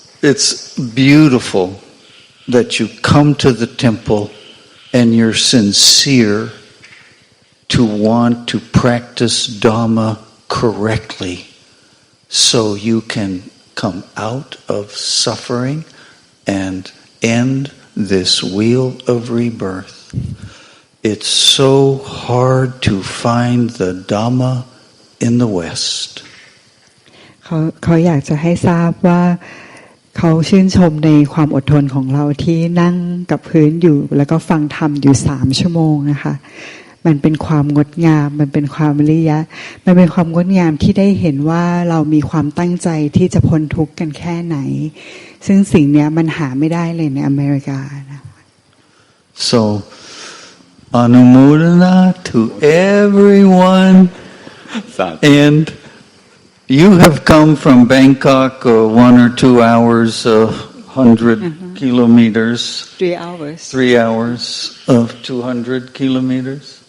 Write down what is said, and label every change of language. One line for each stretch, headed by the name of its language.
English: It's beautiful that you come to the temple and you're sincere to want to practice Dhamma correctly so you can come out of suffering and end this wheel of rebirth. It's so hard to find the Dhamma in the West.
Thai: เขาอยากจะให้ทราบว่าเขาชื่นชมในความอดทนของเราที่นั่งกับพื้นอยู่แล้วก็ฟังธรรมอยู่3 ชั่วโมงนะคะมันเป็นความงดงามมันเป็นความวิริยะมันเป็นความงดงามที่ได้เห็นว่าเรามีความตั้งใจที่จะพ้นทุกข์กันแค่ไหนซึ่งสิ่งนี้มันหาไม่ได้เลยในอเมริกานะ
English: So Anumodana to everyone and you have come from Bangkok 1 or 2 hours 100 kilometers 3 hours 3 hours of 200 kilometers